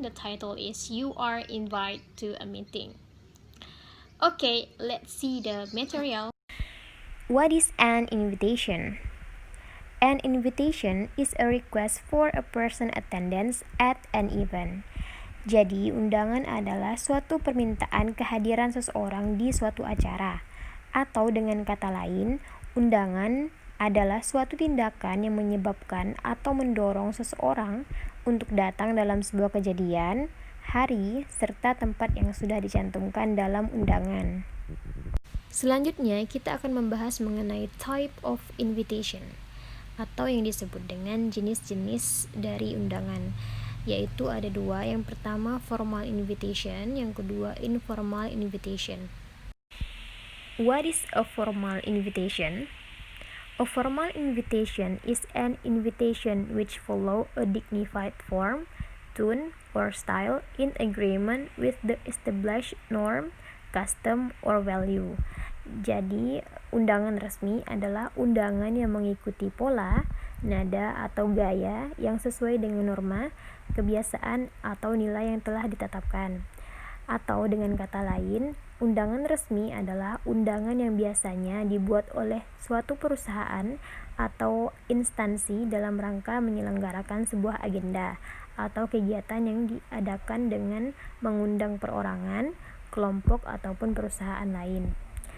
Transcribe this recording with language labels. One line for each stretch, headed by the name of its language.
English: The title is You Are Invited to a Meeting. Okay, let's see the material. What is an invitation? An invitation is a request for a person attendance at an event.
Indonesian: Jadi, undangan adalah suatu permintaan kehadiran seseorang di suatu acara. Atau dengan kata lain, undangan adalah suatu tindakan yang menyebabkan atau mendorong seseorang untuk datang dalam sebuah kejadian, hari, serta tempat yang sudah dicantumkan dalam undangan. Selanjutnya, kita akan membahas mengenai
English: type of invitation
Indonesian: atau yang disebut dengan jenis-jenis dari undangan, yaitu ada dua. Yang pertama formal invitation, yang kedua informal invitation.
English: What is a formal invitation? A formal invitation is an invitation which follow a dignified form, tone, or style in agreement with the established norm, custom, or value.
Indonesian: Jadi, undangan resmi adalah undangan yang mengikuti pola, nada, atau gaya yang sesuai dengan norma, kebiasaan, atau nilai yang telah ditetapkan. Atau dengan kata lain, undangan resmi adalah undangan yang biasanya dibuat oleh suatu perusahaan atau instansi dalam rangka menyelenggarakan sebuah agenda atau kegiatan yang diadakan dengan mengundang perorangan, kelompok, ataupun perusahaan lain.